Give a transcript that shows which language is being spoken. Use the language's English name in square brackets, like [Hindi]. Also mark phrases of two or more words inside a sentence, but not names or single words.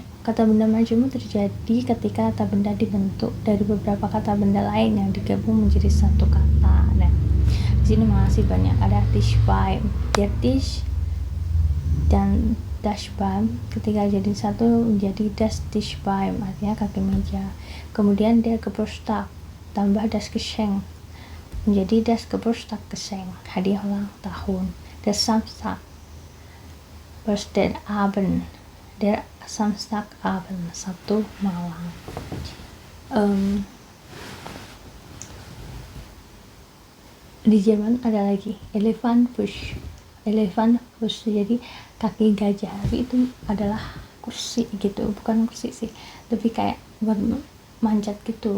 [Indonesian] Kata benda majemuk terjadi ketika kata benda dibentuk dari beberapa kata benda lain yang digabung menjadi satu kata. Nah, di sini masih banyak, ada Tischbein, [German] der Tisch [Indonesian] dan Dashbein. Ketika jadi satu menjadi [German] das Tischbein, [Indonesian] artinya kaki meja. [German] Kemudian der Geburtstag tambah das Geschenk menjadi das Geburtstagsgeschenk, [Indonesian] hadiah ulang tahun. [German] Der Samstag, Abend, der Samstagabend, [Indonesian] Sabtu malam. Di Jerman ada lagi Elefantenfuß, jadi kaki gajah, tapi itu adalah kursi gitu, bukan kursi sih, lebih kayak buat manjat gitu.